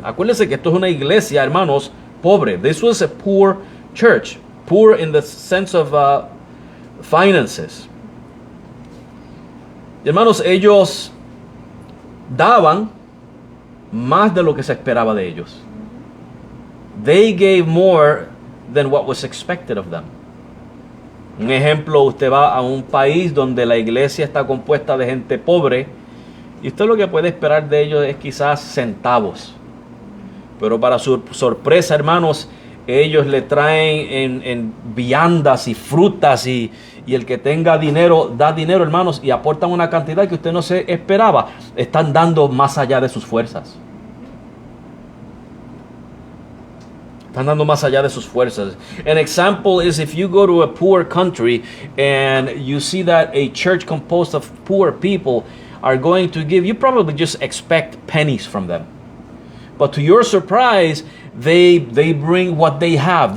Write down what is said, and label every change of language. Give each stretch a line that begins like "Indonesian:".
Spanish: Acuérdense que esto es una iglesia, hermanos, pobre.
English: This was a poor church. Poor in the sense of finances.
Spanish: Hermanos, ellos daban más de lo que se esperaba de ellos.
English: They gave more than what was expected of them.
Spanish: Un ejemplo, usted va a un país donde la iglesia está compuesta de gente pobre y usted lo que puede esperar de ellos es quizás centavos. Pero para su sorpresa, hermanos, ellos le traen en viandas y frutas y el que tenga dinero, da dinero, hermanos, y aportan una cantidad que usted no se esperaba. Están dando más allá de sus fuerzas. Están dando más allá de sus fuerzas.
English: An example is if you go to a poor country and you see that a church composed of poor people are going to give, you probably just expect pennies from them. But to your surprise, they bring what they have.